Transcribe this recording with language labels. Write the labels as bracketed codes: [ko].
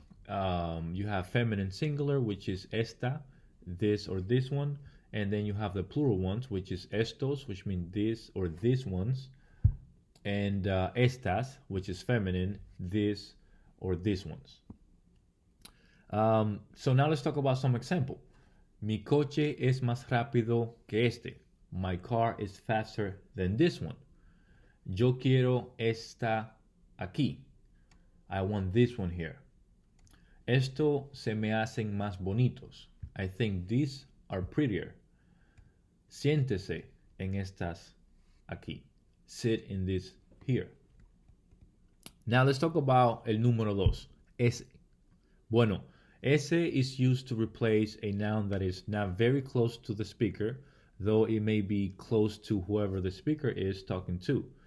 [en] You have feminine singular, which is esta, this or this one, and then you have the plural ones, which is estos, which mean this or these ones, and estas, which is feminine, this or these ones. So now let's talk about some example. [es] Mi coche es más rápido que este. [en] My car is faster than this one. [es] Yo quiero esta aquí. [en] I want this one here. [es] Esto se me hacen más bonitos. [en] I think these are prettier. [es] Siéntese en estas aquí. [en] Sit in this here. Now let's talk about [es] el número dos. [en] Ese. Bueno, ese is used to replace a noun that is not very close to the speaker, though it may be close to whoever the speaker is talking to.